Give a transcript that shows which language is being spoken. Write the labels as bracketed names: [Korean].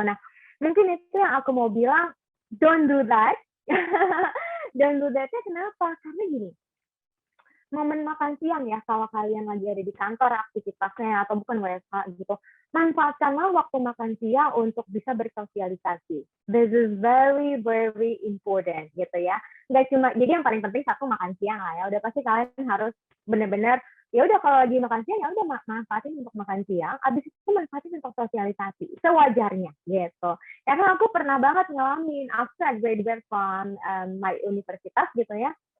[Indonesian] Nah, mungkin itu yang aku mau bilang, [English] don't do that. Don't do that- [Indonesian] nya kenapa? Karena gini, momen makan siang ya, kalau kalian lagi ada di kantor aktivitasnya atau bukan WFH gitu, manfaatkanlah waktu makan siang untuk bisa bersosialisasi. [English] This is very very important gitu ya. [Indonesian] Nggak cuma, jadi yang paling penting satu makan siang lah ya. Udah pasti kalian harus benar-benar ya udah kalau lagi makan siang ya udah manfaatin untuk makan siang. Abis itu manfaatin untuk sosialisasi sewajarnya gitu. Karena aku pernah banget ngalamin [English] after I graduate from my [Indonesian] universitas gitu ya.